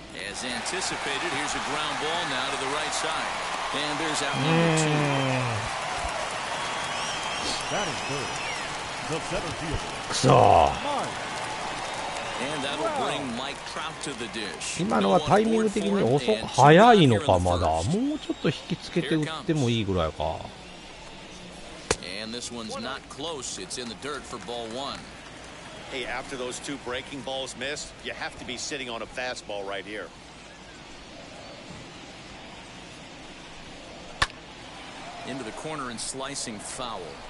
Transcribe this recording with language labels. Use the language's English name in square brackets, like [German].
[English] As anticipated, here's a ground ball now to the right side. And there's out number 2. That is good. The center fielder. [Japanese] くそ。 [English] And that'll bring Mike Trout to the dish. [Japanese] 今のはタイミング的に早いのかまだ。もうちょっと引きつけて打ってもいいぐらいか。 [English] And this one's not close. It's in the dirt for ball 1. Hey, after those two breaking balls missed, you have to be sitting on a fastball right here. Into the corner and slicing foul.